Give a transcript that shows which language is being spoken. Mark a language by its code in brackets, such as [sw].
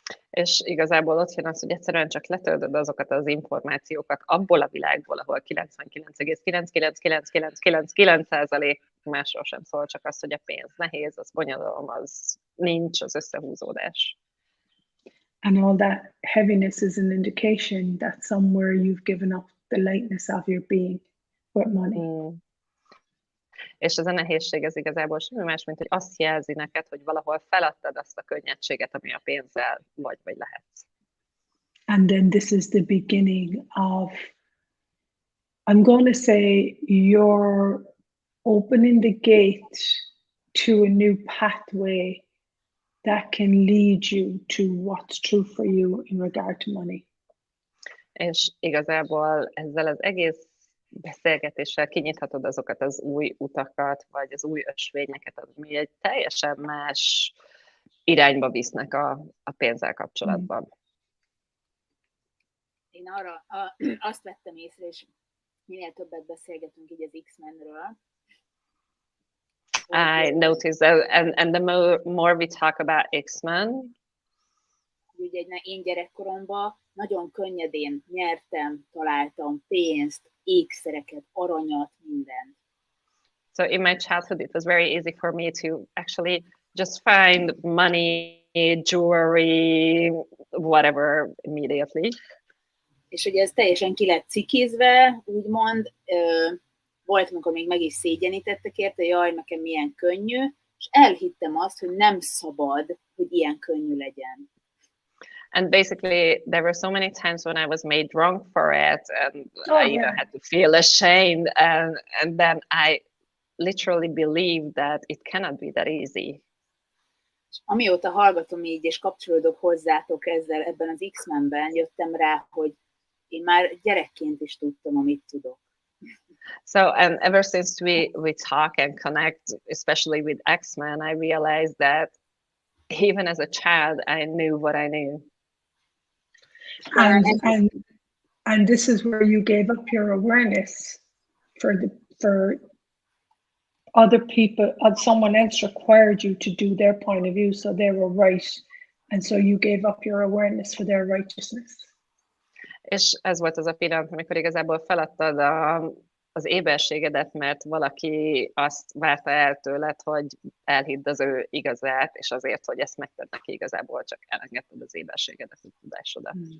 [hu] És igazából ott jön az, hogy egyszerűen csak letöltöd azokat az információkat abból a világból, ahol 99,99999% másról sem szól, csak az, hogy a pénz nehéz, az bonyolulom, az nincs, az összehúzódás. [en] And all that heaviness is an indication that somewhere you've given up the lightness of your being with money. [hu] És ez a nehézség, ez igazából semmi más, mint hogy azt jelzi neked, hogy valahol feladtad azt a könnyedséget, ami a pénzzel vagy lehetsz. [en] And then this is the beginning of, I'm going to say, you're opening the gate to a new pathway that can lead you to what's true for you in regard to money. [hu] És igazából ezzel az egész beszélgetéssel kinyithatod azokat az új utakat, vagy az új ösvényeket, ami egy teljesen más irányba visznek a pénzzel kapcsolatban. Én azt vettem észre, és minél többet beszélgetünk így az X-menről. [en] I noticed that, and the more we talk about X-Men, [hu] ugye én gyerekkoromban nagyon könnyedén nyertem, találtam pénzt, ékszereket, aranyat, mindent. [en] So in my childhood, it was very easy for me to actually just find money, jewelry, whatever immediately. [hu] És ugye ez teljesen ki lett cikizve, úgymond, volt, amikor még meg is szégyenítettek érte, jaj, nekem milyen könnyű, és elhittem azt, hogy nem szabad, hogy ilyen könnyű legyen. [en] And basically, there were so many times when I was made wrong for it, and I even had to feel ashamed, and then I literally believed that it cannot be that easy. [hu] Amióta hallgatom így, és kapcsolódok hozzátok ezzel ebben az X-menben, jöttem rá, hogy én már gyerekként is tudtam, amit tudok. [en] So, and ever since we talk and connect, especially with X-Men, I realized that even as a child, I knew what I knew. And this is where you gave up your awareness for other people, someone else required you to do their point of view, so they were right, and so you gave up your awareness for their righteousness. [hu] És ez volt az a pillanat, amikor igazából feladtad az éberségedet, mert valaki azt várta el tőled, hogy elhidd az ő igazát, és azért, hogy ezt megtedd neki, igazából csak elengedted az éberségedet, a tudásodat.